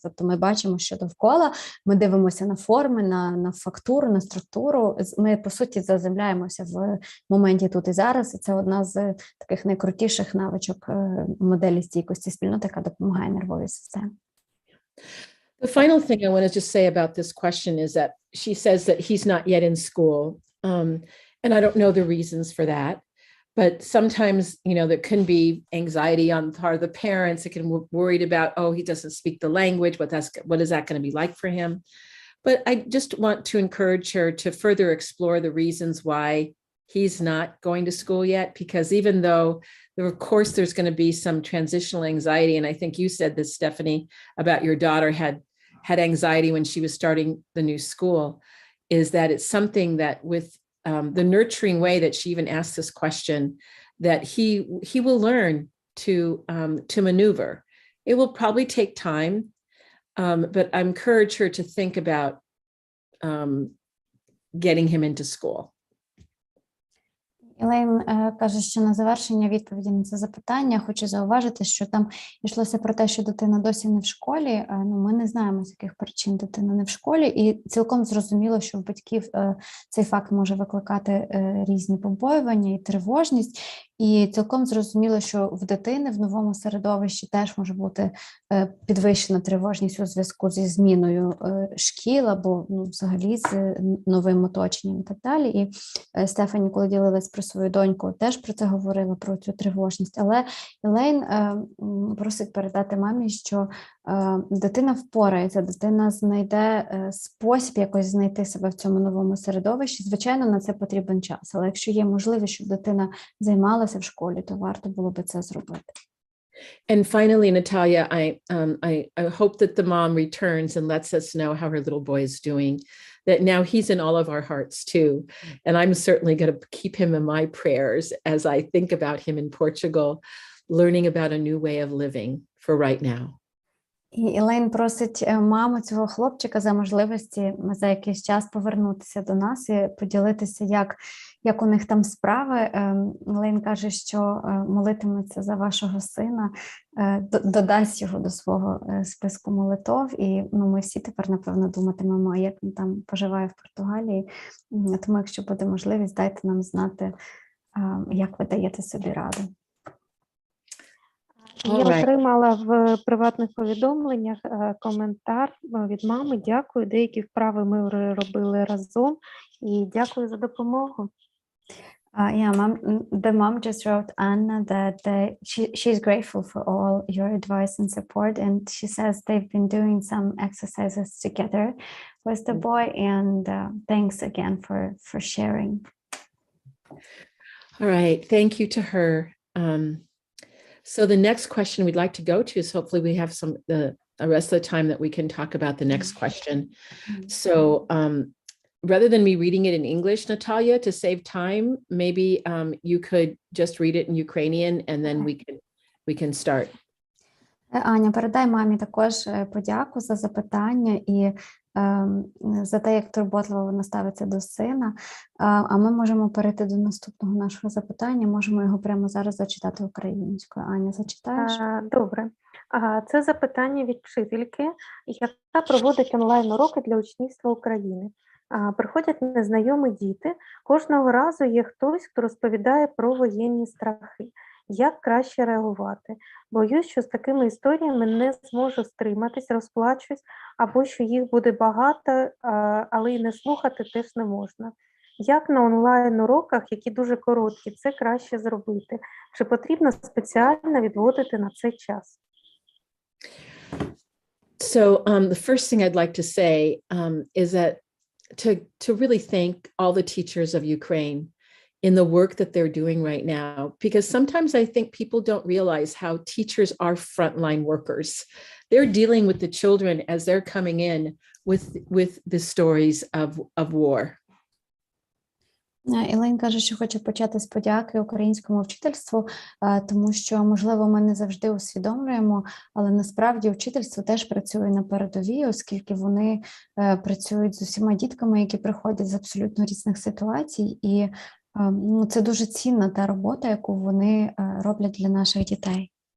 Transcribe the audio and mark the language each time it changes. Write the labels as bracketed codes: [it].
[uk] Тобто ми бачимо, що довкола, ми дивимося на форми, на фактуру, на структуру. Ми, по суті, заземляємося в моменті тут і зараз. І це одна з таких найкрутіших навичок моделі стійкості спільнот, яка допомагає нервовій системі. [en] The final thing I want to just say about this question is that she says that he's not yet in school. And I don't know the reasons for that. But sometimes, there can be anxiety on the part of the parents. They can be worried about, oh, he doesn't speak the language. What is that going to be like for him? But I just want to encourage her to further explore the reasons why he's not going to school yet. Because even though, of course, there's going to be some transitional anxiety. And I think you said this, Stephanie, about your daughter had anxiety when she was starting the new school, is that it's something that with the nurturing way that she even asked this question, that he will learn to maneuver. It will probably take time, but I encourage her to think about getting him into school. [uk] Елейн каже, що на завершення відповіді на це запитання хочу зауважити, що там йшлося про те, що дитина досі не в школі. Ми не знаємо, з яких причин дитина не в школі, і цілком зрозуміло, що в батьків цей факт може викликати різні побоювання і тривожність. І цілком зрозуміло, що в дитини в новому середовищі теж може бути підвищена тривожність у зв'язку зі зміною шкіл або взагалі з новим оточенням і так далі. І Стефані, коли ділилась про свою доньку, теж про це говорила, про цю тривожність. Але Елейн просить передати мамі, що дитина впорається, дитина знайде спосіб якось знайти себе в цьому новому середовищі. Звичайно, на це потрібен час, але якщо є можливість, щоб дитина займалася в школі, то варто було би це зробити. [en] And finally, Natalia, I hope that the mom returns and lets us know how her little boy is doing, that now he's in all of our hearts too. And I'm certainly going to keep him in my prayers as I think about him in Portugal, learning about a new way of living for right now. [uk] І Елейн просить маму цього хлопчика за можливості за якийсь час повернутися до нас і поділитися, як у них там справи. Елейн каже, що молитиметься за вашого сина, додасть його до свого списку молитов. І ми всі тепер, напевно, думатимемо, як він там поживає в Португалії. Тому, якщо буде можливість, дайте нам знати, як ви даєте собі раду. Я отримала в приватних повідомленнях коментар від мами. Дякую, деякі вправи ми робили разом. І дякую за допомогу. [en] The mom just wrote Anna that she's grateful for all your advice and support, and she says they've been doing some exercises together with the boy, and thanks again for sharing. All right, thank you to her. So the next question we'd like to go to is hopefully we have the rest of the time that we can talk about the next question. So rather than me reading it in English, Natalia, to save time, maybe you could just read it in Ukrainian and then we can start. [uk] Аня, передай мамі також подяку за запитання і за те, як турботливо вона ставиться до сина. А ми можемо перейти до наступного нашого запитання, можемо його прямо зараз зачитати українською. Аня, зачитаєш? Добре. Це запитання від вчительки, яка проводить онлайн-уроки для учнівства України. Приходять незнайомі діти, кожного разу є хтось, хто розповідає про воєнні страхи. Як краще реагувати? Боюсь, що з такими історіями не зможу стриматись, розплачусь, або що їх буде багато, але й не слухати теж не можна. Як на онлайн-уроках, які дуже короткі, це краще зробити? Чи потрібно спеціально відводити на це час? [en] So the first thing I'd like to say is that to really thank all the teachers of Ukraine in the work that they're doing right now, because sometimes I think people don't realize how teachers are frontline workers. They're dealing with the children as they're coming in with the stories of war. [uk] Елейн каже, що хоче почати з подяки українському вчительству, тому що, можливо, ми не завжди усвідомлюємо, але насправді вчительство теж працює на передовій, оскільки вони працюють з усіма дітками, які приходять з абсолютно різних ситуацій, і це дуже цінна та робота, яку вони роблять для наших дітей.